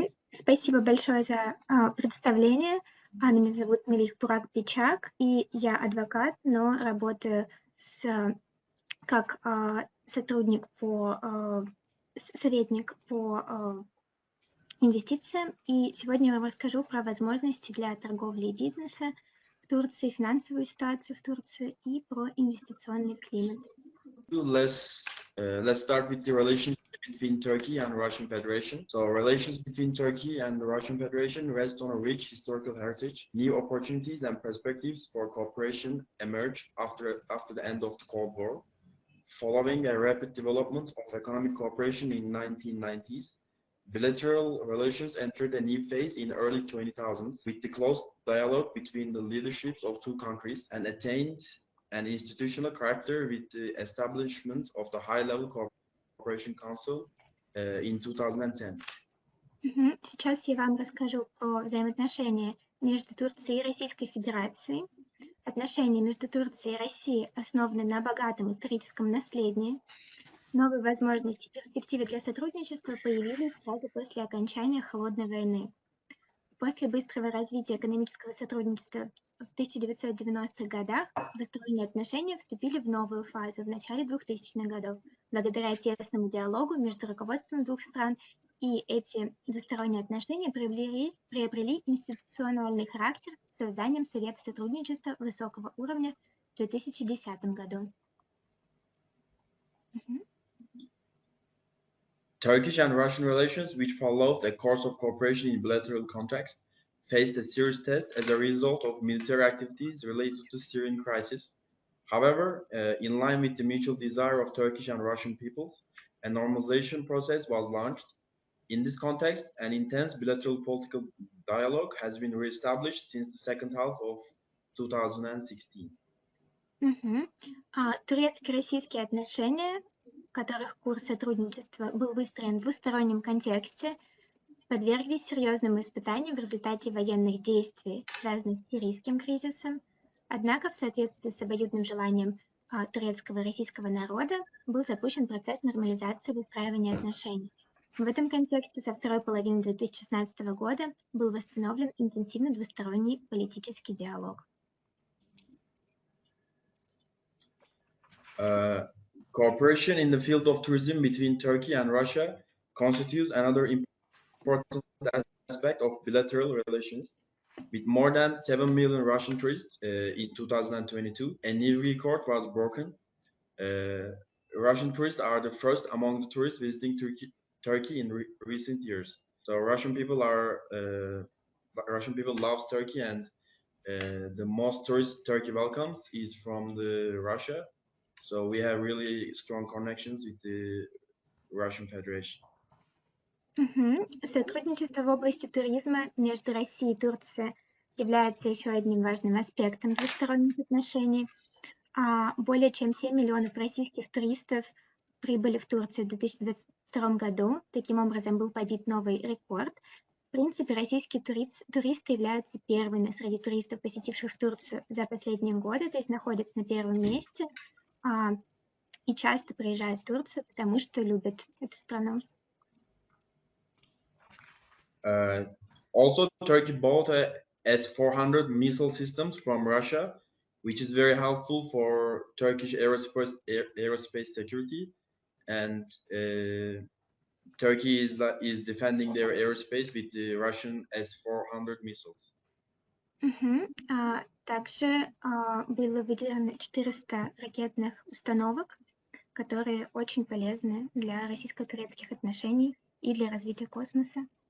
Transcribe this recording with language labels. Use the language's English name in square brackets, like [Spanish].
[Russian] Спасибо большое за представление. Меня зовут Мелих Бурак Бичак, и я адвокат, но работаю как советник по инвестициям. И сегодня я вам расскажу про возможности для торговли и бизнеса в Турции, финансовую ситуацию в Турции и про инвестиционный климат. [English] Let's start with the relationship between Turkey and Russian Federation. So relations between Turkey and the Russian Federation rest on a rich historical heritage. New opportunities and perspectives for cooperation emerged after the end of the Cold War. Following a rapid development of economic cooperation in 1990s, bilateral relations entered a new phase in early 2000s with the close dialogue between the leaderships of two countries and attained an institutional character with the establishment of the High-Level Cooperation Council in 2010. [Russian] Сейчас я вам расскажу про взаимоотношения между Турцией и Российской Федерацией. Отношения между Турцией и Россией основаны на богатом историческом наследии. Новые возможности и перспективы для сотрудничества появились сразу после окончания Холодной войны. После быстрого развития экономического сотрудничества в 1990-х годах двусторонние отношения вступили в новую фазу в начале 2000-х годов, благодаря тесному диалогу между руководством двух стран, и эти двусторонние отношения приобрели институциональный характер с созданием Совета сотрудничества высокого уровня в 2010 году. [English] Turkish and Russian relations, which followed a course of cooperation in bilateral context, faced a serious test as a result of military activities related to the Syrian crisis. However, in line with the mutual desire of Turkish and Russian peoples, a normalization process was launched. In this context, an intense bilateral political dialogue has been reestablished since the second half of 2016. [Russian] Турецко-российские отношения, в которых курс сотрудничества был выстроен в двустороннем контексте, подверглись серьезным испытаниям в результате военных действий, связанных с сирийским кризисом. Однако, в соответствии с обоюдным желанием турецкого и российского народа, был запущен процесс нормализации выстраивания отношений. В этом контексте со второй половины 2016 года был восстановлен интенсивный двусторонний политический диалог. [English] Cooperation in the field of tourism between Turkey and Russia constitutes another important aspect of bilateral relations. With more than 7 million Russian tourists in 2022, a new record was broken. Russian tourists are the first among the tourists visiting Turkey in recent years. So Russian people loves Turkey, and the most tourists Turkey welcomes is from the Russia. So we have really strong connections with the Russian Federation. [Russian] Сотрудничество в области туризма между Россией и Турцией является еще одним важным аспектом двусторонних отношений. Более чем 7 миллионов российских туристов прибыли в Турцию в 2022 году. Таким образом, был побит новый рекорд. В принципе, российские туристы являются первыми среди туристов, посетивших Турцию за последние годы, то есть находятся на первом месте и часто приезжают в Турцию, потому что любят эту страну. [English] Also, Turkey bought S-400 missile systems from Russia, which is very helpful for Turkish aerospace security. And Turkey is defending their airspace with the Russian S-400 missiles. [Russian] Также было выделено 400 ракетных установок, которые очень полезны для российско-турецких отношений и для развития космоса.